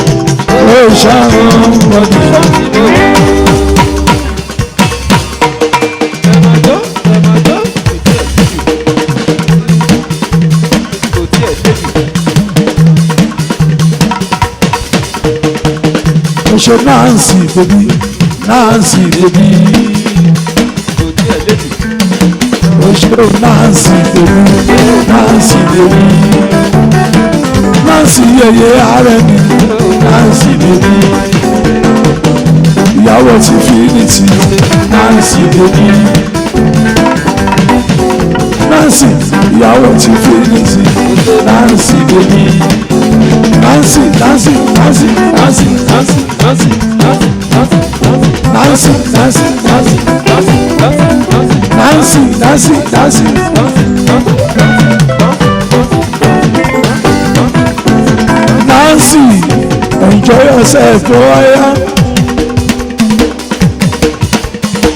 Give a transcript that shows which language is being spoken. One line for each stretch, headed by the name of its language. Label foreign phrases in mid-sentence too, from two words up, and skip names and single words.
Yoruba: ó ṣàrùn ọdún. Ṣe Nancy baby, Nancy baby. O ṣe Nancy baby, Nancy baby. Nancy yeye ààrẹ mi, Nancy baby. Ìyàwó ti Infinity, Nancy baby. Nancy ìyàwó ti Infinity, Nancy baby.
English: Nancy, Nancy, Nancy, Nancy, Nancy, Nancy, Nancy, Nancy, Nancy, Nancy, Nancy, Nancy, enjoy yourself, boy.